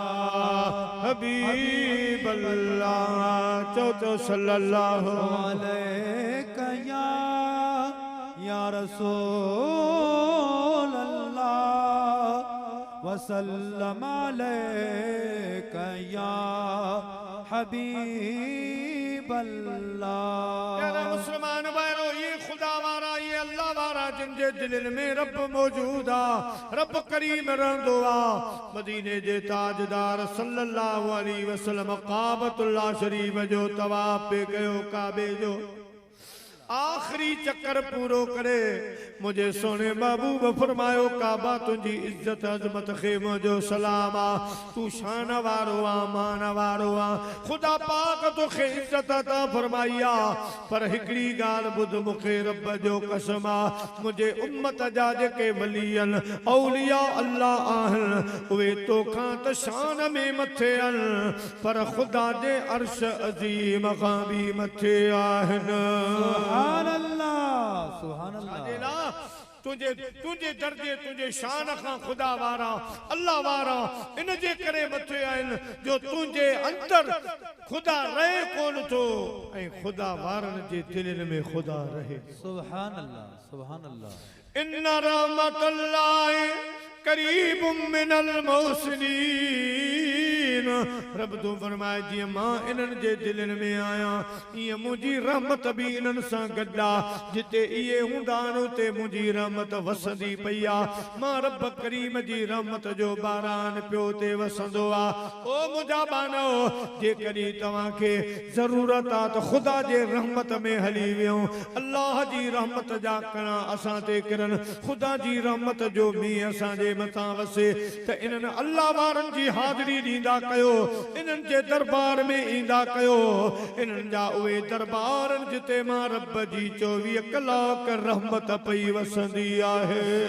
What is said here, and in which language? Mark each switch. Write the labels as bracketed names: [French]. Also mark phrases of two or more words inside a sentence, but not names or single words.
[Arabic] حبيب الله चौथो صلى الله عليك يا رسول الله وسلم عليك يا حبيب الله. [Sindhi] मुसलमान भाइयों ये खुदा वारा ये अल्लाह वारा जिनके दिल में रब मौजूदा रब करीम रहंदो आ मदीने जे ताजदार [Arabic] صلى الله عليه وسلم [Sindhi] काबतुल्लाह शरीफ जो तवाफ पे कयो काबे जो आखिरी चक्कर पूरो करे मुझे सोने महबूब फरमायो काबा तुझी इज्जत अजमत खेमो जो सलाम आ तू शान वारो आ मान वारो आ खुदा पाक तो खे इज्जत अता फरमाइया पर हिकड़ी गाल बुध मुखे रब जो कसम आ मुझे उम्मत जा जेके वलियन औलिया अल्लाह आहन वे तो खां त शान में मथे अन पर खुदा जे अर्श अजीम खां भी मथे आहन [Arabic] سبحان الله سبحان الله. [Sindhi] तुझे तुझे दर्जे तुझे शान खां खुदा वारा अल्लाह वारा इन जे करे मथे आइन जो तुझे अंदर खुदा रहे कोन तो ऐ खुदा वारन जे दिलन में खुदा रहे [Arabic] سبحان الله سبحان الله. إن رحمة الله قريب من المحسنين [Sindhi] मुतकीन रब तो फरमाए जी मां इन्हनि जे दिलनि में आया ये मुझी रहमत भी इन्हनि सां गड्डा जिते ये हुंदा उते मुझी रहमत वसंदी पई आ मां रब करीम जी रहमत जो बारान पियो ते वसंदो आ ओ मुंहिंजा बानो जे कॾहिं तव्हां खे ज़रूरत आ त ख़ुदा जे रहमत में हली वियो अल्लाह जी रहमत जा कणा असां ते किरन ख़ुदा जी रहमत जो मींहुं असां जे मथां वसे त इन्हनि अल्लाह वारनि जी हाज़िरी ॾींदा कयो इन्हनि जे दरबार में ईंदा कयो इन्हनि जा उहे दरबार जिते मां रब जी 24 कलाक रहमत पई वसंदी आहे